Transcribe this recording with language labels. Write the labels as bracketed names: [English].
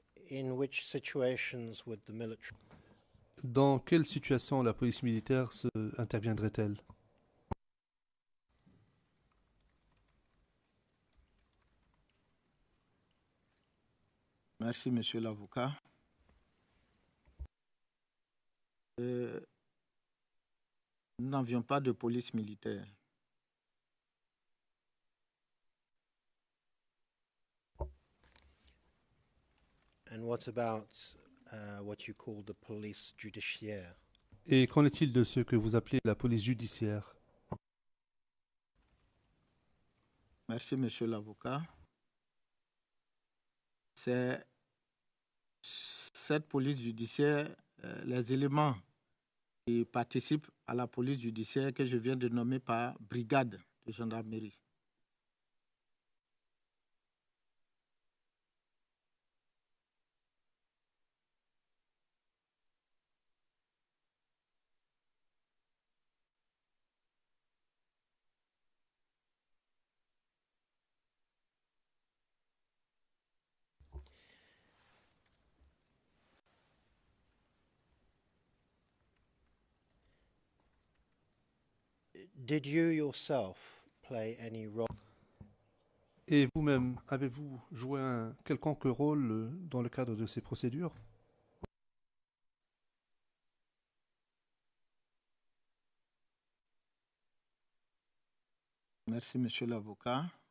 [English] In which situations would the military... [French] Dans quelle situation la police militaire interviendrait-elle? Merci, monsieur l'avocat. Nous n'avions pas de police militaire. [English] And what about what you call the police judiciaire? [French] Et qu'en est-il de ce que vous appelez la police judiciaire? Merci, monsieur l'avocat. C'est cette police judiciaire, les éléments qui participent à la police judiciaire que je viens de nommer par brigade de gendarmerie. [English] Did you yourself play any role? [French] Et vous-même, avez-vous joué un quelconque rôle dans le cadre de ces procédures? Merci, monsieur l'avocat.